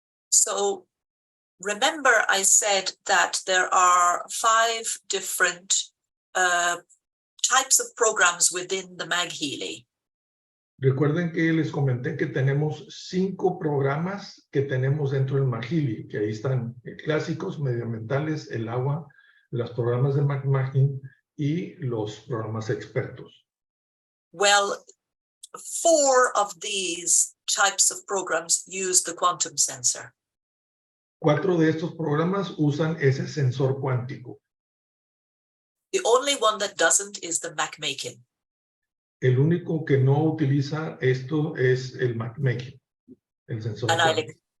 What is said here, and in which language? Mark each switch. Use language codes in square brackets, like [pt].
[en] So, remember I said that there are 5 different types of programs within the MagHealy. [es] Recuerden que les comenté que tenemos 5 programas que tenemos dentro del MagHealy, que ahí están clásicos, medioambientales, el agua, los programas de MagHealy y los programas expertos. [en] Well, 4 of these types of programs use the quantum sensor. [es] 4 de estos programas usan ese sensor cuántico. [en] The only one that doesn't is the MagMaking. [es] El único que no utiliza esto es el MagMaking, el sensor cuántico.